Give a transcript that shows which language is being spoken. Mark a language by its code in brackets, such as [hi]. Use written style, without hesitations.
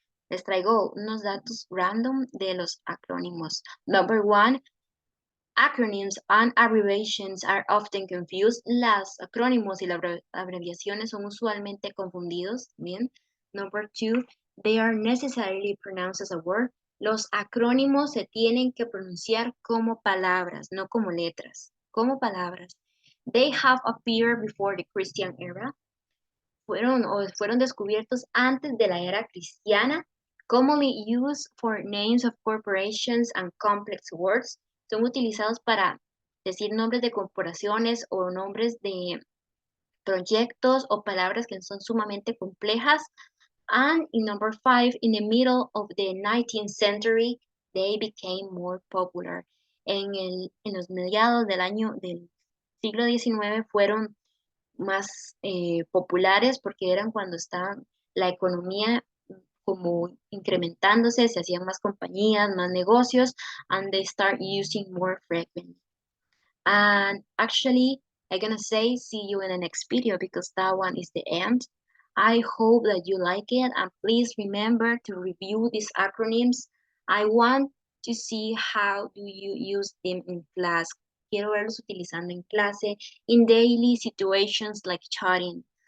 [es] Les traigo unos datos random de los acrónimos. [en] Number one, acronyms and abbreviations are often confused. [es] Las acrónimos y las abreviaciones son usualmente confundidos. Bien. [en] Number two, they are necessarily pronounced as a word. [es] Los acrónimos se tienen que pronunciar como palabras, no como letras, como palabras. [en] They have appeared before the Christian era. [es] Fueron descubiertos antes de la era cristiana. [en] Commonly used for names of corporations and complex words. [es] Son utilizados para decir nombres de corporaciones o nombres de proyectos o palabras que son sumamente complejas. [en] And in number five, in the middle of the 19th century, they became more popular. [es] En los mediados del siglo XIX fueron más populares porque eran cuando estaba la economía como incrementándose, se hacían más compañías, más negocios, [en] and they start using more frequently. And actually, I'm gonna say see you in the next video because that one is the end. I hope that you like it and please remember to review these acronyms. I want to see how do you use them in class. [es] Quiero verlos utilizando en clase, [en] in daily situations like chatting.